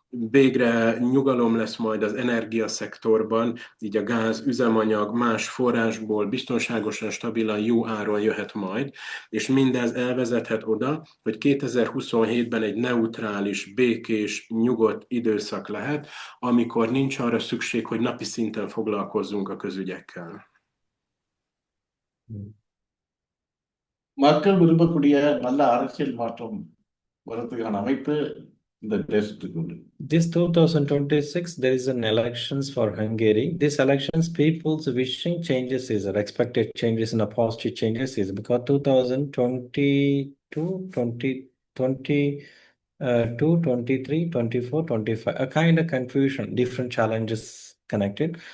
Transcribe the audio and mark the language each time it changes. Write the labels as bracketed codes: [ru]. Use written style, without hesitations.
[hu] végre nyugalom lesz majd az energiaszektorban, így a gáz, üzemanyag más forrásból biztonságosan, stabilan, jó áron jöhet majd, és mindez elvezethet oda, hogy 2027-ben egy neutrális, békés, nyugodt időszak lehet, amikor nincs arra szükség, hogy napi szinten foglalkozzunk a közügyekkel. [ta] மக்கள் விரும்பக்கூடிய நல்ல அரசியல் மாற்றம் வரதுக்கான அமைப்பு இந்த தேசத்துக்கு உண்டு. [en] This 2026, there is an elections for Hungary. These elections, people's wishing changes is or expected changes in a positive changes is because 2022, 23, 24, 25, a kind of confusion, different challenges connected.